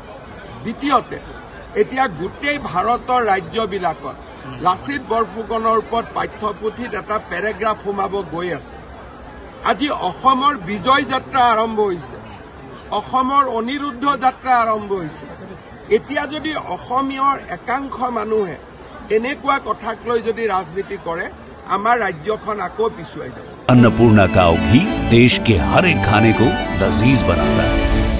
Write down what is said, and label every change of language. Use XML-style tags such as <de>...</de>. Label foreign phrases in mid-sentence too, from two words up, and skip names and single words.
<as>দ্বিতীয়তে এতিয়া গোটেই ভাৰতৰ ৰাজ্যবিলাকত লাচিত বৰফুকনৰ ওপৰত পাঠ্যপুথিত এটা পেৰেগ্ৰাফ সোমাব গৈ আছে। আজি অসমৰ বিজয় যাত্ৰা আৰম্ভ হৈছে, অসমৰ অনিৰুদ্ধ যাত্ৰা আৰম্ভ হৈছে। এতিয়া যদি অসমীয়ৰ একাংশ মানুহে এনেকুৱা কথাক লৈ যদি ৰাজনীতি কৰে, আমাৰ ৰাজ্যখন আকৌ পিছুৱাই যাব।</as> <hi>अन्नपूर्णा काव घी देश के हर एक खाने को लजीज बनाता है।</hi>